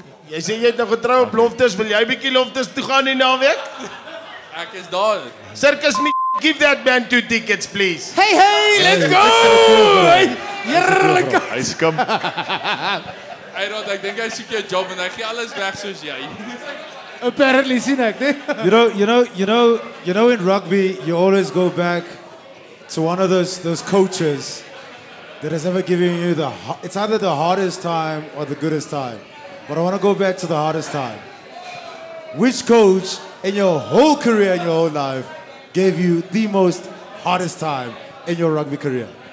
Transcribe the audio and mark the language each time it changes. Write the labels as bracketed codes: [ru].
[af] Jy sê jy het nou getrou op Loftus, wil jy bietjie Loftus toe gaan die naweek? Ek is daar. [en] Circus me, give that man 2 tickets please. Hey, let's go! Heerlik. [af] Hy skim. Hey Rod, ek dink hy soek jou job en hy gee alles weg soos jy. Apparently sien ek, né? [en] You know in rugby you always go back to one of those coaches that has ever given you it's either the hardest time or the goodest time. But I want to go back to the hardest time. Which coach in your whole career, in your whole life, gave you the most hardest time in your rugby career?